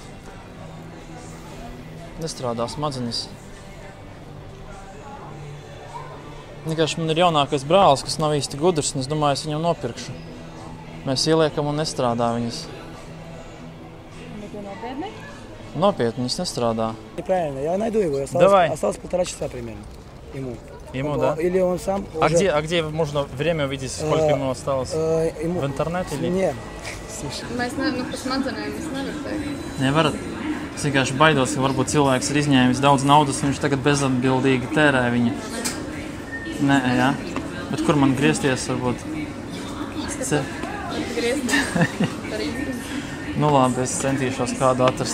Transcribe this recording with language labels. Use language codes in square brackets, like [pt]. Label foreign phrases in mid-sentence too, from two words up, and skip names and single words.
[lv] Nestrādā smadzenes. Vienkārši man ir jaunākais brālis, kas nav īsti gudrs, un es domāju, es viņam nopirkšu. Mēs ieliekam un nestrādā viņas. Bet jau nopietni? Nopietni, viņas nestrādā. [ru] Неправильно, я найду его. Давай. Осталось 1,5 часа примерно ему. Ему, да? Или он сам А уже... где можно время увидеть, сколько ему осталось? ему... В интернете или? Нет. Слушай. [lv] Mēs par smadzenēm es nevaru teikt. Nevarat. Es vienkārši baidos, ka varbūt cilvēks ir izņēmis daudz naudas, un viņš tagad bezatbildīgi tērē viņa. Nē, jā. Bet kur man griezties, varbūt? Nu labi, es centīšos kādu atrast.